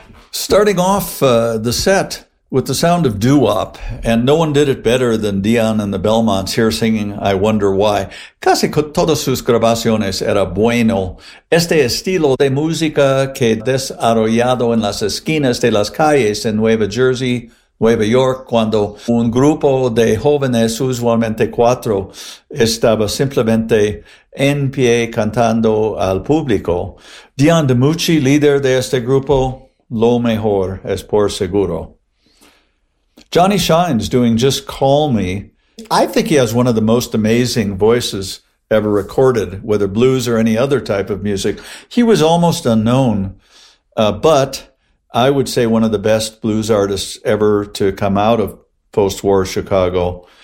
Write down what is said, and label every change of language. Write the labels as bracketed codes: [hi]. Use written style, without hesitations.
[en] Starting off the set with the sound of doo-wop, and no one did it better than Dion and the Belmonts here singing I Wonder Why. [es] Casi todas sus grabaciones era bueno. Este estilo de música que desarrollado en las esquinas de las calles en Nueva Jersey, Nueva York, cuando un grupo de jóvenes, usualmente cuatro, estaba simplemente en pie cantando al público. Dion DiMucci, líder de este grupo, lo mejor es por seguro. [en] Johnny Shine's doing Just Call Me. I think he has one of the most amazing voices ever recorded, whether blues or any other type of music. He was almost unknown, but I would say one of the best blues artists ever to come out of post-war Chicago.